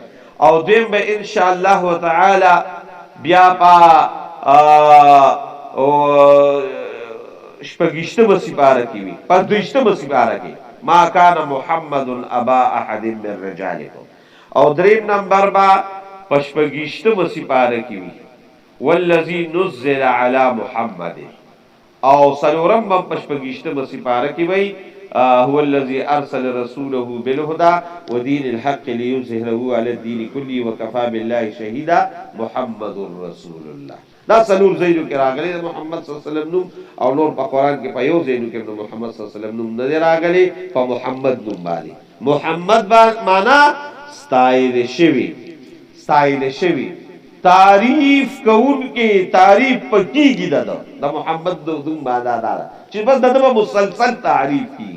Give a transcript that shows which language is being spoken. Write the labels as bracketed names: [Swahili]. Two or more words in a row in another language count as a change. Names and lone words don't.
[Pashto] او دویم به [Arabic] انشاءالله تعالی [Pashto] بیا په شپږیشتمه سپاره کې وي په دویشتمه سپاره کې [Arabic] ما کان محمد ابا احد من رجالکم. [Pashto] او دریم نمبر به په شپږیشتمه سپاره کې وي [Arabic] والذي نزل على محمد. [Pashto] او څلورم به په شپږیشتمه سپاره کې وي [Arabic] هو الذي ارسل رسوله بالهدى ودين الحق ليظهره على الدين كله وكفى بالله شهيدا محمد رسول الله. [Pashto] دا څلور ځایونو کې راغلي د محمد صلی الله علیه وسلم نوم او نور په قرآن کې په یو ځایونو کې د محمد صلی الله علیه وسلم نوم نه دی راغلی په محمد نوم باندې. محمد معنا ستایل شوي تعریف کوونکې تعریف پکېږي د محمد نوم معنا دا ده چې بس دته به مسلسل تعریف کېږي.